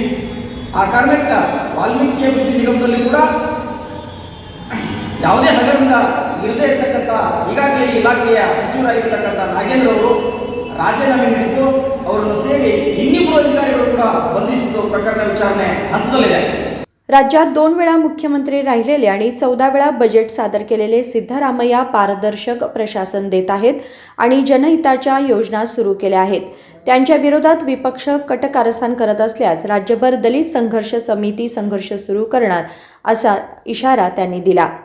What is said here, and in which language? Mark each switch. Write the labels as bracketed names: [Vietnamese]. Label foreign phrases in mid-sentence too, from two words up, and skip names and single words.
[Kannada] ಆ ಕಾರಣಕ್ಕೆ ವಾಲ್ಮೀಕಿ ಅಭಿವೃದ್ಧಿ ನಿಗಮದಲ್ಲಿ ಕೂಡ ಯಾವುದೇ ಹಗರಣ ಇರದೇ ಇರತಕ್ಕಂಥ ಈಗಾಗಲೇ ಇಲಾಖೆಯ ಸಚಿವರಾಗಿರ್ತಕ್ಕಂಥ ನಾಗೇಂದ್ರ ಅವರು ರಾಜೀನಾಮೆ ನೀಡಿದ್ದು ಅವರನ್ನು ಸೇರಿ ಇನ್ನಿಬ್ಬರು ಅಧಿಕಾರಿಗಳು ಕೂಡ ಬಂಧಿಸಿದ್ದು ಪ್ರಕರಣ ವಿಚಾರಣೆ ಹಂತದಲ್ಲಿದೆ. [Marathi] राज्यात 2 वेळा मुख्यमंत्री राहिलेले आणि 14 वेळा बजेट सादर केलेले सिद्धरामय्या पारदर्शक प्रशासन देत आहेत आणि जनहिताच्या योजना सुरू केल्या आहेत. त्यांच्या विरोधात विपक्ष कट कारस्थान करत असल्यास राज्यभर दलित संघर्ष समिती संघर्ष सुरू करणार असा इशारा त्यांनी दिला.